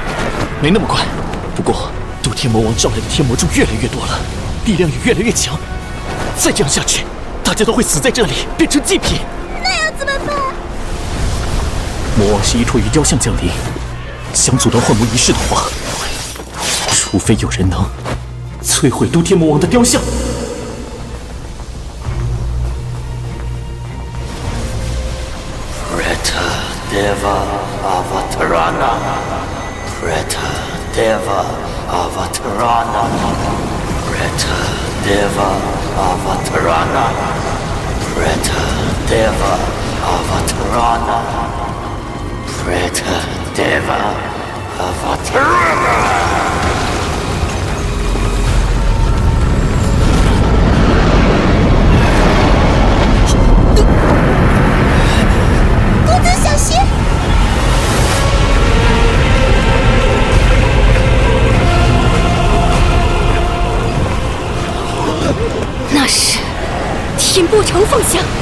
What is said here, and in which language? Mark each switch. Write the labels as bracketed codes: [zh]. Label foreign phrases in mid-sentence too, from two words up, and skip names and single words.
[zh] 没那么快，不过渡天魔王召来的天魔众越来越多了，力量也越来越强。再这样下去，大家都会死在这里，变成祭品。那要怎么办？魔王是依托于雕像降临，想阻断幻魔仪式的话，除非有人能摧毁渡天魔王的雕像。 [sa] देव अवतरण, प्रेत देव अवतरण, प्रेत देव अवतरण, प्रेत देव अवतरण, प्रेत देव अवतरण. [zh] 小心！那是天波城凤香，